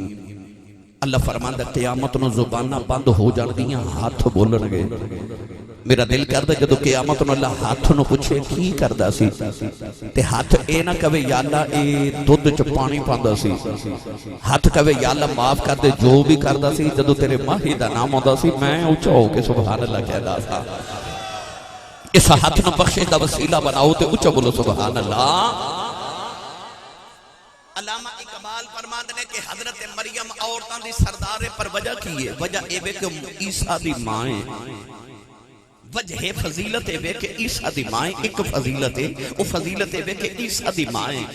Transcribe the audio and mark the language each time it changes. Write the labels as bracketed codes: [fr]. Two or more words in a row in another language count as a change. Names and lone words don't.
[pa] اللہ فرماتا قیامت نو زبانہ بند ہو جان دیاں ہاتھ بولن گے. میرا دل کردا جدو قیامت نو اللہ ہاتھ نو پوچھے کی کردا سی تے ہاتھ اے نہ کہے [ar] یا اللہ [pa] اے دودھ چ پانی پاندا سی. ہاتھ کہے [ar] یا اللہ [pa] معاف کر دے جو بھی کردا سی. جدو تیرے ماہی دا نام ہوندا سی میں اونچا ہو کے [ar] سبحان اللہ [pa] کہدا سا. اس ہاتھ نو بخشش دا وسیلہ بناؤ تے اونچا بولو [ar] سبحان اللہ. [pa] علامہ اقبال [ur] فرماتے ہیں کہ [pa] حضرت مریم عورتاں دی سردار پر وجہ کی ہے. وجہ اے وے کہ عیسیٰ دی ماں ہے. وجہ فضیلت ہے کہ عیسیٰ دی ماں ایک فضیلت ہے وہ فضیلت ہے کہ عیسیٰ دی ماں ہے.